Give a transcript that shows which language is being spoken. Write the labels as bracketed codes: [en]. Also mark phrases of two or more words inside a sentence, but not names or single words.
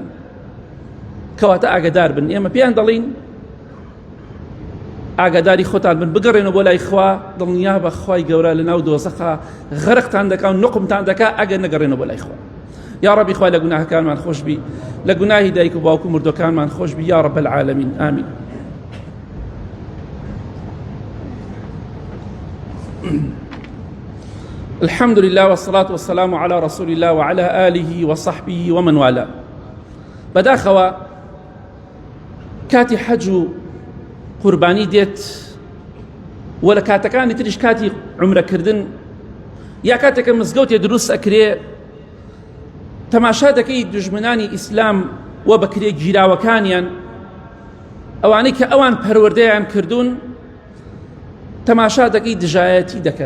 [ckb] کەواتە ئاگادار بن. ئێمە پێیان دەڵین ئاگاداری خۆتان بن، بگەڕێنەوە بۆ لای خوا، دڵنیا بە خوای گەورە لە ناو دۆزەخە غەرقتان دەکا و نوقمتان دەکا ئەگەر نەگەڕێنەوە بۆ لای خوا. [ar] یا ربی [ckb] خوای لە گوناهەکانمان خۆش بی، لە گوناهی دایک و باوک و مردوەکانمان خۆش بی، [ar] یا رب العالمین. [ckb] آمین. [ar] الحمد لله والصلاة والسلام على رسول الله وعلى آله وصحبه ومن والاه. [ckb] بەداخەوە کاتی حەج و قوربانی دێت، وە لە کاتەکانی تریش کاتی عومرەکردن یا کاتێکە مزگەوتێ دروست ئەکرێ، تەماشا دەکەی دوژمنانی ئیسلام وە بەکرێ گیراوەکانیان، ئەوانەی کە ئەوان پەروەردەیان کردوون، تەماشا دەکەی دژایەتی دەکەن.